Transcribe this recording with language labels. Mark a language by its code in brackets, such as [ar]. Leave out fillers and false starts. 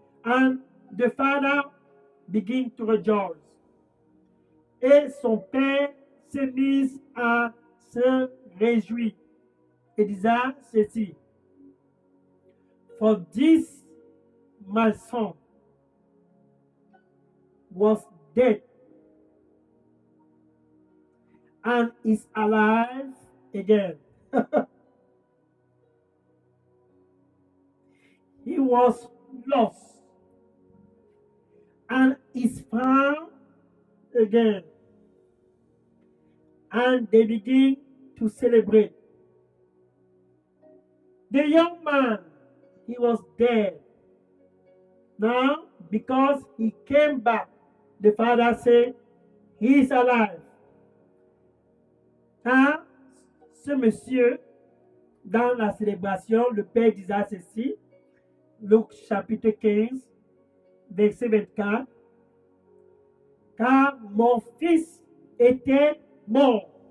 [en] And the father began to rejoice. [fr] Et son père s'est mis à se réjouir et disant ceci: [en] For this my son was dead and is alive again. He was lost and is found again. And they begin to celebrate. The young man, he was dead. Now, because he came back, the father said, he is alive. [fr] Quand ce monsieur, dans la célébration, le père disait ceci, Luc chapitre 15, verset 24, car mon fils était mort.